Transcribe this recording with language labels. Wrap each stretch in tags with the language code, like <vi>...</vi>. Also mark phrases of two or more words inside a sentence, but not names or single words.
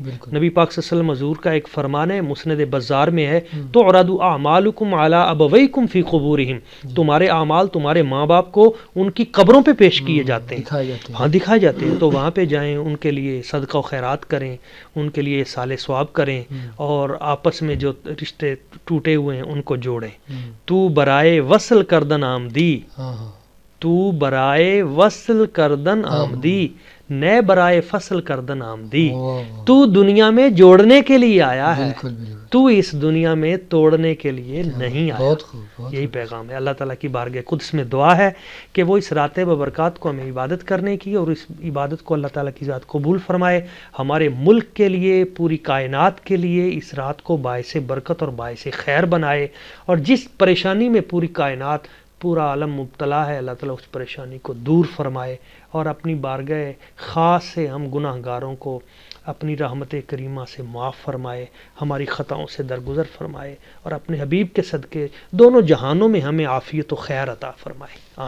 <ur>نبی پاک صلی اللہ علیہ وسلم حضور کا ایک فرمان ہے، مسند بزار میں ہے،</ur> <ar>تعرض اعمالکم علی ابویکم فی قبورہم،</ar> <ur>تمہارے اعمال تمہارے ماں باپ کو ان کی قبروں پہ پیش کیے جاتے ہیں، ہاں دکھائے جاتے ہیں. تو وہاں پہ جائیں، ان کے لیے صدقہ و خیرات کریں، ان کے لیے صالح ثواب کریں، اور آپس میں جو رشتے ٹوٹے ہوئے ہیں ان کو جوڑیں.</ur> <fa>تو برائے وصل کردن آمدی، تو برائے وصل کردن آمدی، نئے برائے فصل کردن آمدی.</fa> <ur>تو دنیا میں جوڑنے کے لیے آیا ہے، تو اس دنیا میں توڑنے کے لیے نہیں آیا. یہی پیغام ہے. اللہ تعالیٰ کی بارگاہ قدس میں دعا ہے کہ وہ اس رات ببرکات کو ہمیں عبادت کرنے کی اور اس عبادت کو اللہ تعالیٰ کی ذات قبول فرمائے. ہمارے ملک کے لیے، پوری کائنات کے لیے اس رات کو باعث برکت اور باعث خیر بنائے، اور جس پریشانی میں پوری کائنات، پورا عالم مبتلا ہے، اللہ تعالیٰ اس پریشانی کو دور فرمائے، اور اپنی بارگاہ خاص سے ہم گناہ گاروں کو اپنی رحمت کریمہ سے معاف فرمائے، ہماری خطاؤں سے درگزر فرمائے، اور اپنے حبیب کے صدقے دونوں جہانوں میں ہمیں عافیت و خیر عطا فرمائے.</ur>